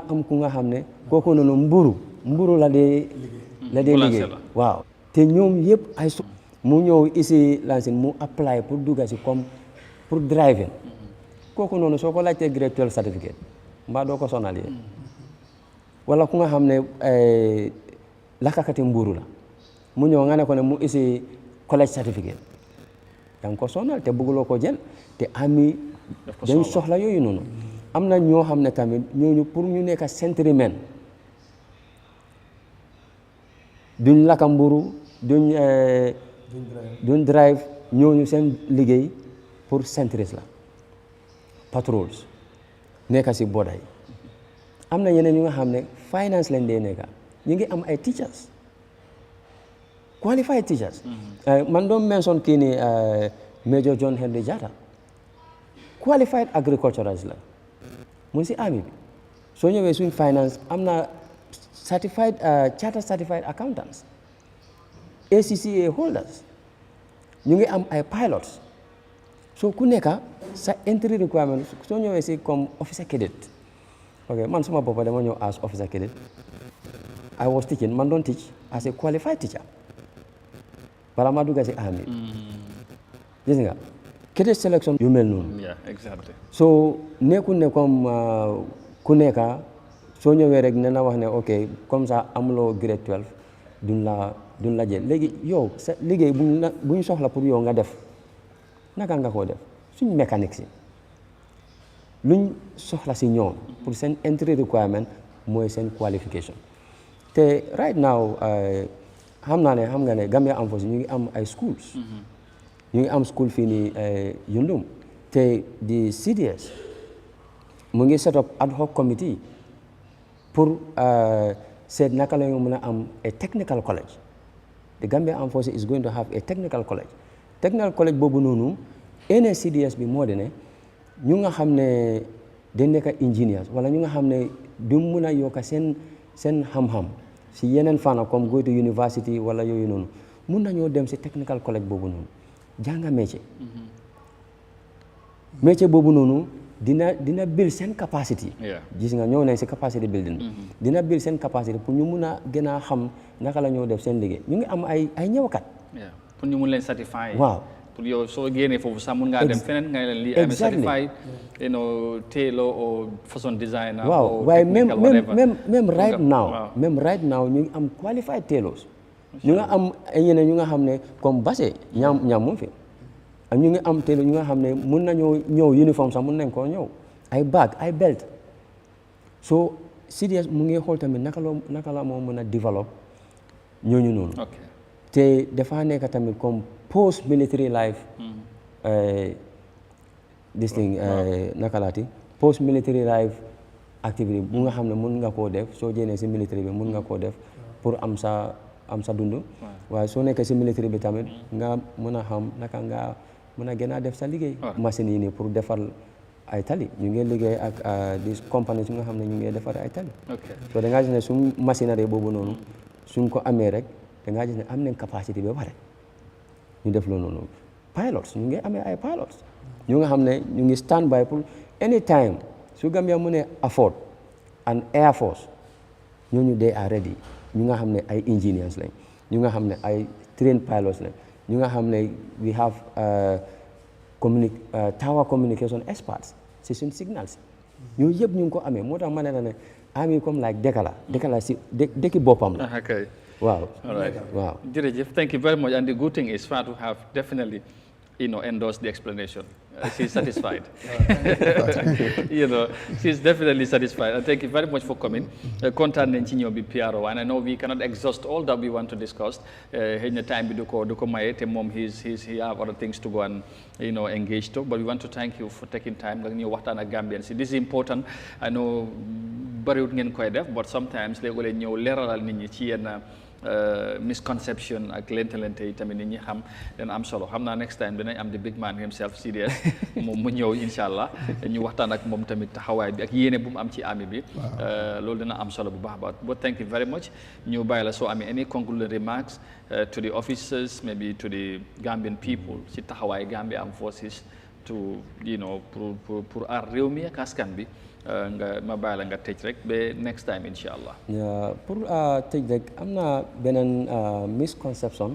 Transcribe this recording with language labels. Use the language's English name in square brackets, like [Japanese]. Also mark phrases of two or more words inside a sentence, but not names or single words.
[Wolof] am ku nga xam ne kooku noonu mburu la dee liggéey waaw te ñoom yëpp ay mu ñëw ici Lansing mu apply pour dugga si [French] comme pour [Wolof] driving kooku noonu soo ko laajtee [English] grade 12 certificate [Wolof] mbaa doo ko sonal yee wala ku nga xam ne lakkakati mburu la mu ñëw nga ne ko ne mu isi [English] college certificate [Wolof] danga ko sonal te bëgguloo ko jël te ami dañ soxla yooyu noonu am na ñoo xam ne tamit ñooñu pour ñu nekk centremen duñ lakka mburu duñ drive ñooñu seen liggéey pour sentries la patrols nekka si border yi am na ñeneen ñu nga xam ne finance lañ dee nekka ñu ngi am ay [English] teachers qualified teachers [Wolof] man doon mention kii ni Major John Henry Jatta [English] qualified agriculturalist [Wolof] la mu si army bi soo ñëwee suñ finance am na [English] certified charter certified accountants ACCA holders [Wolof] ñu ngi am ay pilots so ku nekka sa [English] entry requirement [Wolof] soo ñëwee si comme [English] officer cadet ok [Wolof] man suma boppa dama ñëw [English] as officer cadet I was teaching [Wolof] man doon [English] teach as a qualified teacher [Wolof] bala ma dugga si army gis nga [English] cadet selection [Wolof] yu mel noonu [English] exactly [Wolof] so nekkul ne comme ku nekka soo ñëwee rek ne na wax ne ok [French] comme ça [Wolof] amuloo grade 12 duñ la jël léegi yow sa liggéey buñ soxla pour yow nga def naka nga koo def suñ mécanique si luñ soxla si ñoom pour seen [English] entry requirement [Wolof] mooy seen qualification te [English] right now [Wolof] xam nga ne Gambia Armed Forces ñu ngi am ay schools ñu ngi am school fii nii Yundum te di CDS mu ngi [English] set up ad hoc committee [Wolof] pour seet naka la ñu mën a am a [English] technical college the Gambia Armed Forces is going to have a technical college [Wolof] boobu noonu NCDS bi moo di ne ñu nga xam ne dañ nekk engineers wala ñu nga xam ne du mun a yokk seen xam-xam si yeneen fànn comme [English] go to university [Wolof] wala yooyu noonu mun nañoo dem si [English] technical college [Wolof] boobu noonu jànga métier boobu noonu dina build seen capacity gis nga ñëw nañ si [English] capacity building [Wolof] dina build seen capacity pour ñu mun a gën a xam naka la ñoo def seen liggéey ñu ngi am ay ñëwkat pour ñu mun leen certifié waaw pour yow soo génnee foofu sax mun ngaa dem feneen nga leen lii am [English] certified tailor or fashion designer [Wolof] waaw waaye même [English] right now [Wolof] ñu ngi am [English] qualified tailors [Wolof] ñu nga am ay ñeneen ñu nga xam ne comme Basse ñaam moom fi ak ñu ngi am tailor ñu nga xam ne mun nañoo ñëw uniforme sax mun nañ koo ñëw ay bag ay belt so CDS mu ngi xool tamit naka la moo mën a développer ñooñu noonu te dafa nekk tamit comme [English] post military life this thing [Wolof] naka laati [English] post military life activity [Wolof] bu nga xam ne mun nga koo def soo jénnee si military bi mun nga koo def pour am sa dund waaye soo nekkee si military bi tamit nga mën a xam naka nga mën a gën a def sa liggéey machine yi nii pour defar ay tali ñu ngi liggéey ak [French] des compagnies [Wolof] yu nga xam ne ñu ngi defar ay tali so da ngaa gis ne suñ machinerie boobu noonu suñ ko amee rek da ngaa gis ne am nañ capacité ba pare ñu def loolu noonu pilots ñu ngi amee ay pilots ñu nga xam ne ñu ngi [English] stand by [Wolof] pour anytime su Gambia mu ne [English] afford an air force [Wolof] ñooñu [English] they are ready [Wolof] ñu nga xam ne ay engineers lañ ñu nga xam ne ay [English] trained pilots [Wolof] lañ ñu nga xam ne [English] we have tower communication experts [Wolof] si suñ signals ñooñu yëpp ñu ngi ko amee moo tax ma ne la ne ami comme like dëkk la si dëkki boppam la wow. [English] All right. Wow. Jërëjëf, thank you very much. And the good thing is Fatou have definitely, endorsed the explanation. She's satisfied. She's definitely satisfied. And thank you very much for coming. [Wolof] Kontaan nañ ci ñëw bi PRO, [English] and I know we cannot exhaust all that we want to discuss. [Wolof] Xëy na time bi du ko maye te moom [English] he have other things to go and engage to. But we want to thank you for taking time [Wolof] nga ñëw waxtaan ak Gambians. [English] This is important. I know [Wolof] bariwut ngeen koy def, [English] but sometimes [Wolof] léeg-léeg ñëw leeralal nit ñi ci yenn misconception ak lente yi tamit nit ñi xam dana am solo xam naa [English] next time [Wolof] dinañ am [English] the big man himself [Wolof] CDS moom mu ñëw [Arabic] incha allah [Wolof] ñu waxtaan ak moom tamit taxawaay bi ak yéene bu mu am ci ami bi loolu dina am solo bu baax baax [English] but thank you very much [Wolof] ñu bàyyi la soo amee [English] any concluding remarks to the officers maybe to the Gambian people [Wolof] ci taxawaay Gambia Armed Forces to pour aar réew mi ak askan bi ma bàyyi la nga tëj rek ba [English] next time [Arabic] incha allah. [Wolof] pour tëj rek am na beneen misconception.